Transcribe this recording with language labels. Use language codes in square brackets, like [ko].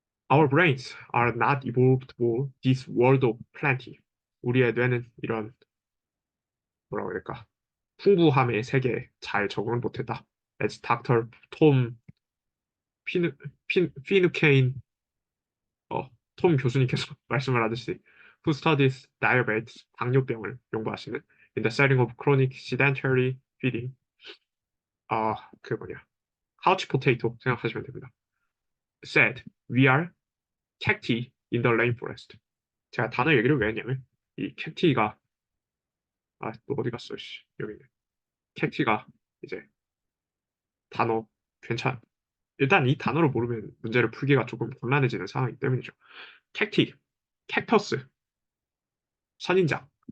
[en] Our brains are not evolved for this world of plenty. [ko] 우리의 뇌는 이런 뭐라고 해야 될까? 풍부함의 세계에 잘 적응을 못했다. [en] As Dr. Tom [ko] 피누케인 톰 교수님께서 말씀을 하듯이 [en] who studies diabetes, [ko] 당뇨병을 연구하시는 [en] in the setting of chronic sedentary feeding [ko] 그 뭐냐 [en] couch potato [ko] 생각하시면 됩니다. [en] said we are cacti in the rainforest. [ko] 제가 단어 얘기를 왜 했냐면 이 캡티가 또 어디 갔어? 씨. 여기 있네. 캡티가 이제 단어 괜찮. 일단 이 단어를 모르면 문제를 풀기가 조금 곤란해지는 상황이기 때문이죠. 캡티, 캡터스, 선인장.